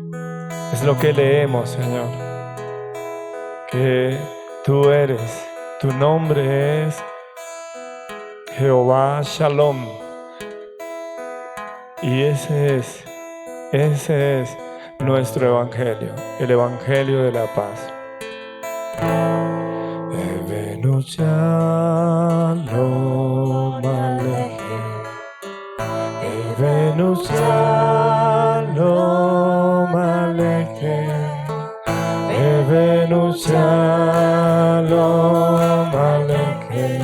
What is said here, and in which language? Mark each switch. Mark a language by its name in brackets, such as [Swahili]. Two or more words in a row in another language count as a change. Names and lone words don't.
[Spanish] Es lo que leemos, Señor. Que Tú eres, tu nombre es Jehová Shalom. Y ese es nuestro evangelio, el evangelio de la paz. [Hebrew] הבאנו שלום עליכם. הבאנו שלום עליכם. הבאנו שלום עליכם.